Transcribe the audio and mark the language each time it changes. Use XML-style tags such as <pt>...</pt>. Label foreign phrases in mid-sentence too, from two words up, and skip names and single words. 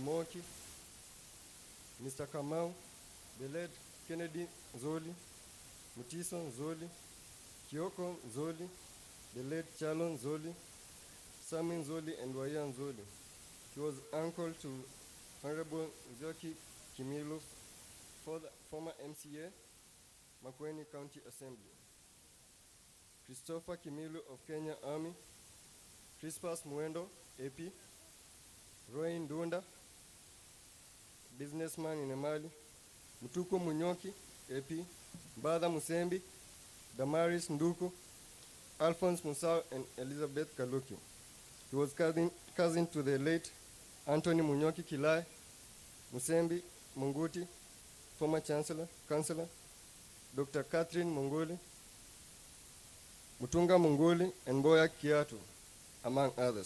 <en>Moki, Mr. Kamau, the late Kennedy Nzoli, Mutiso Nzoli, Kioko Nzoli, the late Chalo Nzoli, Sami Nzoli, and Waya Nzoli. He was uncle to Honorable Nzoki Kimilu, former MCA, Makueni County Assembly. Christopher Kimilu of Kenya Army, Crispus Muendo, AP, Roy Ndunda, businessman in Emali, Mutuko Munyoki, AP, Bada Musembi, Damaris Nduku, Alphonse Musau, and Elizabeth Kaluki. He was cousin to the late Anthony Munyoki Kilai, Musembi Munguti, former chancellor, Dr. Catherine Munguli, Mutunga Munguli, and Boya Kiatu, among others.</en>